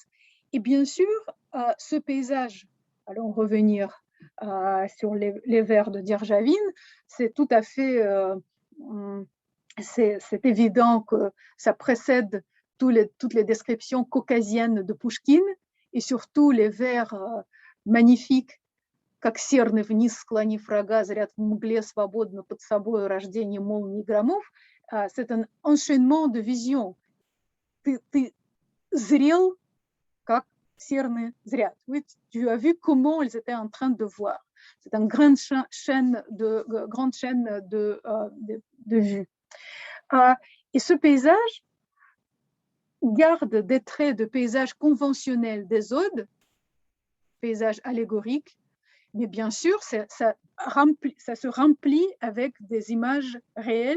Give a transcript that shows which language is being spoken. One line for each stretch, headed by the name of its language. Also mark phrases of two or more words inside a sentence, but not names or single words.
French: Et bien sûr, ce paysage, allons revenir sur les vers de Djerdjavin, c'est tout à fait, c'est évident que ça précède toutes les descriptions caucasiennes de Pouchkine et surtout les vers magnifiques,
Russian: как серны вниз склонив рога, зрят в мгле свободно под собой рождение молний громов.
French: C'est un enchaînement de visions.
Russian: Ты зрел, как серны зрят.
French: Oui, tu as vu comment ils étaient en train de voir. C'est une grande chaîne de vues. Et ce paysage garde des traits de paysage conventionnel des odes, paysage allégorique, mais bien sûr, ça se remplit avec des images réelles.